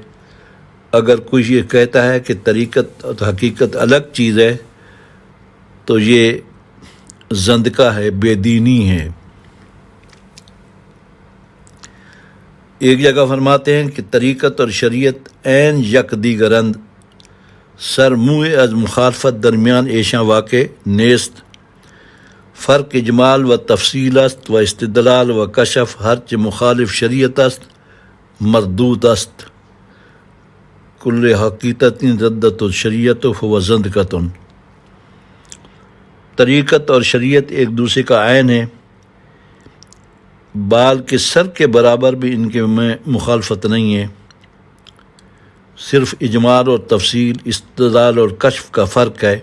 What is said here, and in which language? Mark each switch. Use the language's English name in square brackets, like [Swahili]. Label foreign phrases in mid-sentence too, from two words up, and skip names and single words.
[Urdu] اگر کوئی یہ کہتا ہے کہ طریقت اور حقیقت الگ چیز ہے تو یہ زندقہ ہے، بے دینی ہے۔ ایک جگہ فرماتے ہیں کہ [Persian] طریقت اور شریعت عین یک دیگرند، سر موئے از مخالفت درمیان ایشاں واقع نیست، فرق اجمال و تفصیل است و استدلال و کشف ہرچ مخالف شریعت است مردود است، [Arabic] کل حقیقت ردت الشریعت و زندقۃ۔ [Urdu] طریقت اور شریعت ایک دوسرے کا عین ہے، بال کے سر کے برابر بھی ان کے میں مخالفت نہیں ہے، صرف اجمال اور تفصیل، استدلال اور کشف کا فرق ہے۔